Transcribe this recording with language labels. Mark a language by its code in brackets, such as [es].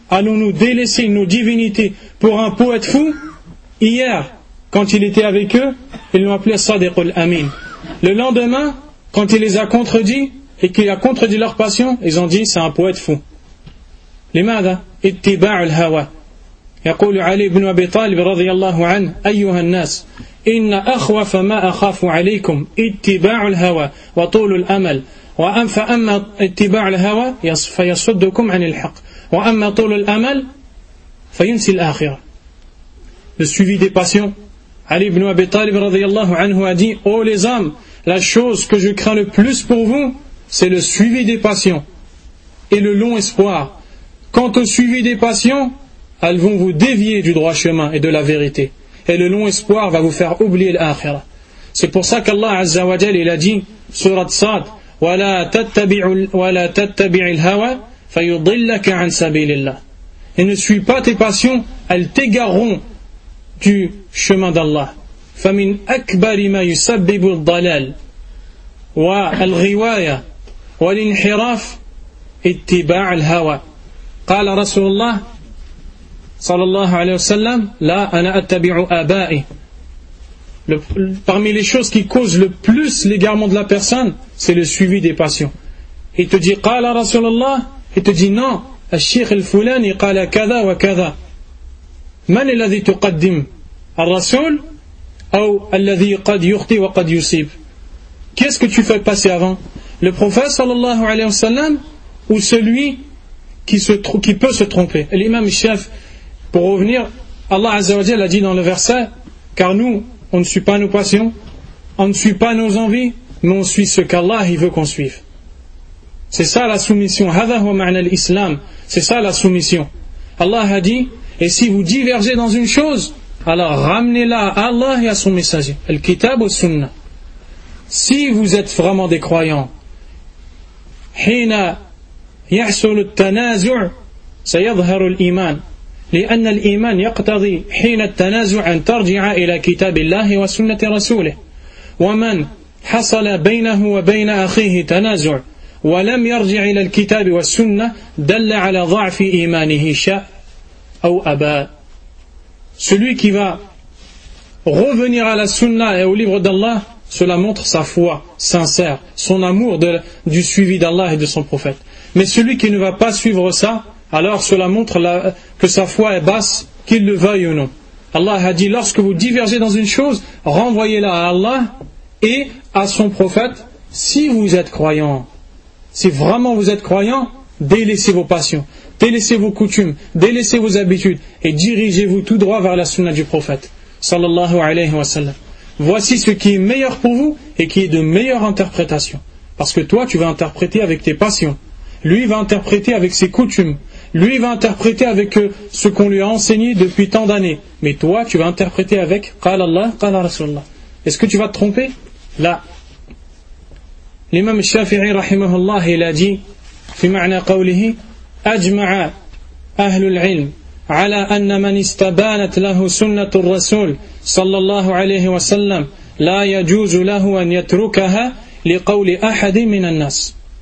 [fr] Allons-nous délaisser nos divinités pour un poète fou? Hier, quand il était avec eux, ils l'ont appelé Sadiq al-Amin. Le lendemain, quand il les a contredits et qu'il a contredit leur passion, ils ont dit c'est un poète fou. [ar] Limada? Ittiba al-hawa. يقول علي بن أبي طالب رضي الله عنه أيها الناس إن أخوف ما أخاف عليكم اتباع الهوى وطول الأمل فأما اتباع الهوى فيصدكم عن الحق وأما طول الأمل فينسي الآخرة. [fr] Le suivi des passions. علي بن أبي طالب رضي الله عنه a dit oh les hommes, la chose que je crains le plus pour vous, c'est le suivi des passions et le long espoir. Quant au suivi des passions, elles vont vous dévier du droit chemin et de la vérité. Et le long espoir va vous faire oublier l'akhirah. C'est pour ça qu'Allah Azza wa Jal, il a dit, Surat Sad, [ar] wa la tattabi'u al-hawa, fayudillaka 'an sabilillah. [fr] Et ne suis pas tes passions, elles t'égareront du chemin d'Allah. [ar] Famin akbari ma yusabbibu al-dalal, wa al-ghiwaya, wa l'inhiraf, ittiba' al-hawa. قال رسول الله صلى الله عليه وسلم لا أنا أتبع آبائي. [fr] Parmi les choses qui causent le plus l'égarement de la personne, c'est le suivi des passions. Il te dit [ar] قال رسول الله, [fr] il te dit non, [ar] الشيخ الفلاني قال كذا وكذا. من الذي تقدم الرسول أو الذي قد يخطي وقد يصيب. [fr] Qu'est-ce que tu fais passer avant, le prophète صلى الله عليه وسلم ou celui qui peut se tromper, l'imam chef? Pour revenir, Allah Azza wa Jalla a dit dans le verset, car nous, on ne suit pas nos passions, on ne suit pas nos envies, mais on suit ce qu'Allah il veut qu'on suive. C'est ça la soumission. [ar] هذا هو معنى الإسلام. [fr] C'est ça la soumission. Allah a dit, et si vous divergez dans une chose, alors ramenez-la à Allah et à son messager. [ar] Al-Kitab wa Sunnah. [fr] Si vous êtes vraiment des croyants, [ar] حين يحصل التنازع سيظهر الإيمان. لأن الإيمان يقتضي حين التنازع أن ترجع إلى كتاب الله وسنة رسوله ومن حصل بينه وبين أخيه تنازع ولم يرجع إلى الكتاب والسنة دل على ضعف إيمانه شاء أو أبى. [fr] Celui qui va revenir à la sunna et au livre d'Allah, cela montre sa foi sincère, son amour du suivi d'Allah et de son prophète. Mais celui qui ne va pas suivre ça, alors cela montre que sa foi est basse, qu'il le veuille ou non. Allah a dit, lorsque vous divergez dans une chose, renvoyez-la à Allah et à son prophète, si vous êtes croyant. Si vraiment vous êtes croyant, délaissez vos passions, délaissez vos coutumes, délaissez vos habitudes et dirigez-vous tout droit vers la sunna du prophète, sallallahu alayhi wa sallam. Voici ce qui est meilleur pour vous et qui est de meilleure interprétation. Parce que toi, tu vas interpréter avec tes passions. Lui va interpréter avec ses coutumes. Lui va interpréter avec ce qu'on lui a enseigné depuis tant d'années. Mais toi, tu vas interpréter avec [ar] قال الله قال رسول الله. [fr] Est-ce que tu vas te tromper? Là. [ar] L'imam Shafi'i رحمه الله [fr] il a dit [ar] في معنى قوله أجمع أهل العلم على أن من استبانت له سنة الرسول صلى الله عليه وسلم لا يجوز له أن يتركها لقول أحد من الناس.